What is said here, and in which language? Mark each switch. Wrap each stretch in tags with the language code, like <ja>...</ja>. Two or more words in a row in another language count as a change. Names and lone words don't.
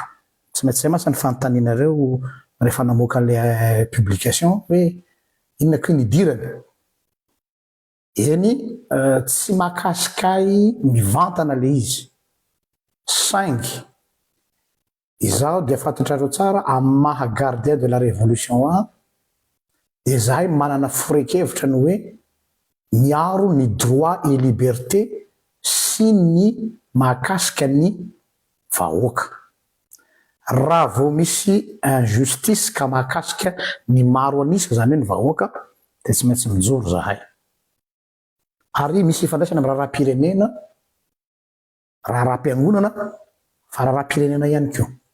<mg>Tsy maintsy zay mantsy ny fanontanianareo rehefa namoaka ilay publication hoe inona koa ny idirany? Eny tsy mahakasikay mivantana le izy saingy izaho dia fantatrareo tsara amin'ny maha</mg> <fr>gardien de la révolution</fr> <mg>dia zahay manana forokevitra ny hoe miaro ny</mg> <fr>droit et liberté</fr> <mg>sy ny mahakasika ny vahoaka. Raha vao misy injustice ka mahakasika ny maro anisika zany hoe ny vahoaka dia tsy maintsy mijoro zahay. Ary misy ifandraisana amin'ny raharaha-pirenena, raharaha-piangonana fa raharaha-pirenena ihany koa.</mg>